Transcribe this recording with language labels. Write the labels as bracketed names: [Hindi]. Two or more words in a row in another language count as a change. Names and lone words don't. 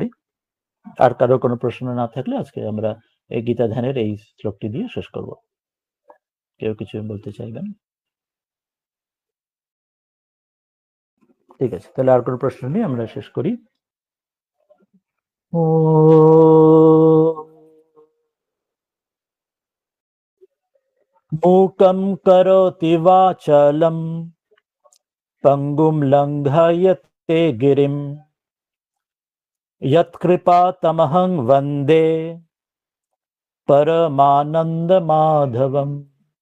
[Bangla] আর কারো কোনো প্রশ্ন না থাকলে আজকে আমরা এই গীতা ধ্যানের এই শ্লোকটি দিয়ে শেষ করব। কেউ কিছু বলতে চাইবেন? ঠিক আছে, তাহলে আর কোনো প্রশ্ন নেই, আমরা শেষ করি। [Sanskrit] ও मूकं करोति वाचालं पङ्गुं लङ्घयते गिरिं यत्कृपातमहं वन्दे परमानन्दमाधवम्।